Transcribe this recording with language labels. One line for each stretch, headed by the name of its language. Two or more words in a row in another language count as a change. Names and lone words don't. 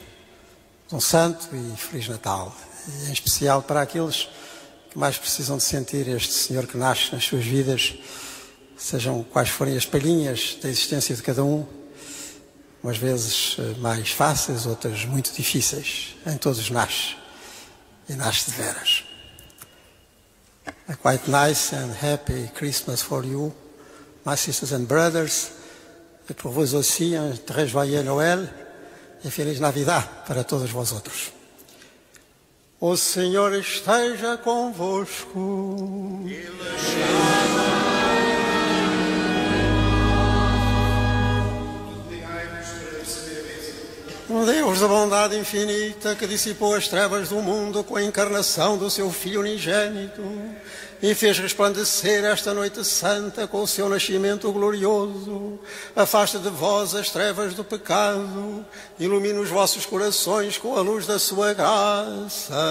Portuguese: Um santo e feliz Natal, e em especial para aqueles que mais precisam de sentir este Senhor que nasce nas suas vidas, sejam quais forem as palhinhas da existência de cada um, umas vezes mais fáceis, outras muito difíceis. Em todos nasce, e nasce de veras.
English: A quite nice and happy Christmas for you, my sisters and brothers,
French: e pour vous aussi un très joyeux Noël e
Spanish: Feliz Navidad
Portuguese: para todos vós outros. O Senhor esteja convosco. O Deus da bondade infinita, que dissipou as trevas do mundo com a encarnação do seu Filho unigênito e fez resplandecer esta noite santa com o seu nascimento glorioso, afaste de vós as trevas do pecado, ilumine os vossos corações com a luz da sua graça.